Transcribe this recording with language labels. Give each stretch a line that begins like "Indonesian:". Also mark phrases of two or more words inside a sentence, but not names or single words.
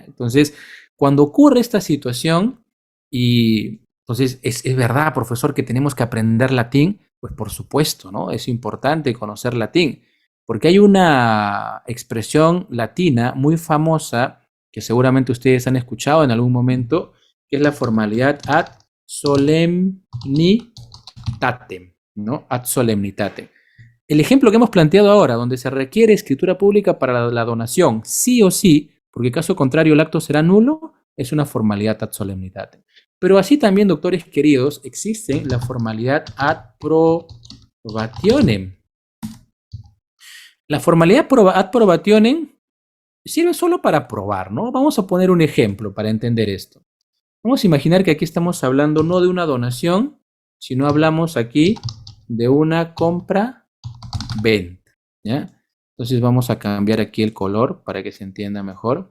Spanish: Entonces, cuando ocurre esta situación, y entonces es verdad, profesor, que tenemos que aprender latín, pues por supuesto, ¿no? Es importante conocer latín, porque hay una expresión latina muy famosa que seguramente ustedes han escuchado en algún momento, que es la formalidad
Latin: ad solemnitatem,
Spanish: ¿no?
Latin: Ad solemnitatem.
Spanish: El ejemplo que hemos planteado ahora, donde se requiere escritura pública para la donación, sí o sí, porque caso contrario el acto será nulo, es una formalidad
Latin: ad solemnitatem.
Spanish: Pero así también, doctores queridos, existe la formalidad
Latin: ad probationem.
Spanish: La formalidad
Latin: ad probationem
Spanish: sirve solo para probar, ¿no? Vamos a poner un ejemplo para entender esto. Vamos a imaginar que aquí estamos hablando no de una donación, sino hablamos aquí de una compra-venta, ¿ya? Entonces vamos a cambiar aquí el color para que se entienda mejor.